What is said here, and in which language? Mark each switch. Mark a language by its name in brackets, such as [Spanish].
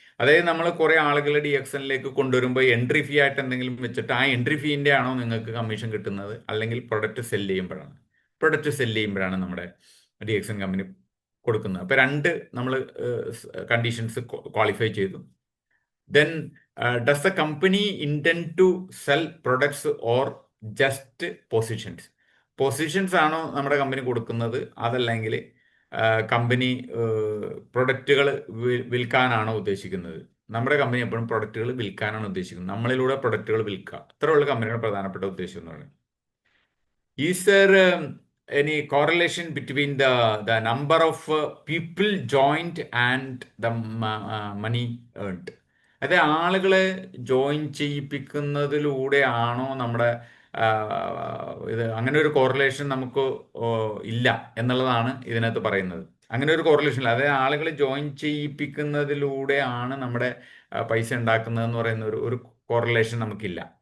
[Malayalam] അതായത് നമ്മൾ കുറെ ആളുകളെ ഡി എക്സനിലേക്ക് കൊണ്ടുവരുമ്പോൾ എൻട്രി ഫീ ആയിട്ട് എന്തെങ്കിലും വെച്ചിട്ട് ആ എൻട്രി ഫീൻ്റെ ആണോ നിങ്ങൾക്ക് കമ്മീഷൻ കിട്ടുന്നത്, അല്ലെങ്കിൽ പ്രൊഡക്റ്റ് സെല്ല് ചെയ്യുമ്പോഴാണ്? പ്രൊഡക്റ്റ് സെല്ല് ചെയ്യുമ്പോഴാണ് നമ്മുടെ ഡി എക്സൻ കമ്പനി കൊടുക്കുന്നത്. അപ്പോൾ രണ്ട് നമ്മൾ കണ്ടീഷൻസ് ക്വാളിഫൈ ചെയ്തു. [English] Then, does the company intend to sell products or just positions? [Malayalam] Positions ആണോ നമ്മുടെ കമ്പനി കൊടുക്കുന്നത്, അതല്ലെങ്കിൽ കമ്പനി പ്രൊഡക്റ്റുകൾ വിൽക്കാനാണോ ഉദ്ദേശിക്കുന്നത്? നമ്മുടെ കമ്പനി എപ്പോഴും പ്രൊഡക്റ്റുകൾ വിൽക്കാനാണ് ഉദ്ദേശിക്കുന്നത്. നമ്മളിലൂടെ പ്രൊഡക്റ്റുകൾ വിൽക്കുക, അത്രയുള്ള കമ്പനിയുടെ പ്രധാനപ്പെട്ട ഉദ്ദേശം എന്ന് പറയുന്നത്. [English] Is there any correlation between the number of people joined and the money earned? [Malayalam] അത് ആളുകളെ ജോയിൻ ചെയ്യിപ്പിക്കുന്നതിലൂടെ ആണോ നമ്മുടെ ആ, ഇത്? അങ്ങനെ ഒരു കോറിലേഷൻ നമുക്ക് ഇല്ല എന്നുള്ളതാണ് ഇതിനകത്ത് പറയുന്നത്. അങ്ങനെ ഒരു കോറിലേഷൻ ഇല്ല. അതായത് ആളുകളെ ജോയിൻ ചെയ്യിപ്പിക്കുന്നതിലൂടെ ആണ് നമ്മുടെ പൈസ ഉണ്ടാക്കുന്നത് എന്ന് പറയുന്ന ഒരു കോറിലേഷൻ നമുക്കില്ല.